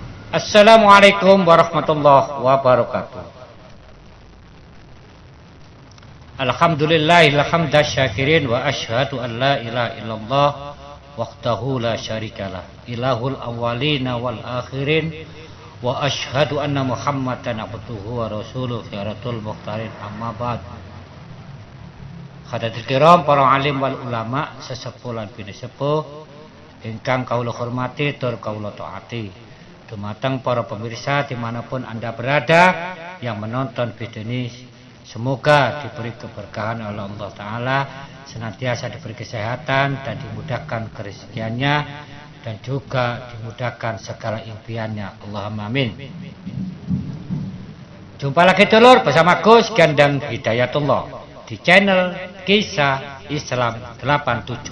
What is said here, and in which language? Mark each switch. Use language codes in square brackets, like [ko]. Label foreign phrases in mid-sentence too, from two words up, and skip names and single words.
[ar] السلام عليكم ورحمة الله وبركاته. الحمد لله حمد الشاكرين وأشهد أن لا إله إلا الله وحده لا شريك له إله الأولين والآخرين وأشهد أن محمدا عبده ورسوله خيرة المختارين أما بعد. حاضرين كرام [jv] para [ar] عالم والعلماء [jv] sesepuh lan bini sepuh ingkang kawula hormati tur kawula taati. [id] Dumateng para pemirsa dimanapun Anda berada yang menonton video ini, semoga diberi keberkahan oleh Allah Ta'ala, senantiasa diberi kesehatan dan dimudahkan kerezekiannya dan juga dimudahkan segala impiannya. [ar] اللهم آمين. [id] Jumpa lagi dulur bersama Gus Gandang Hidayatullah di channel Kisah Islam 87.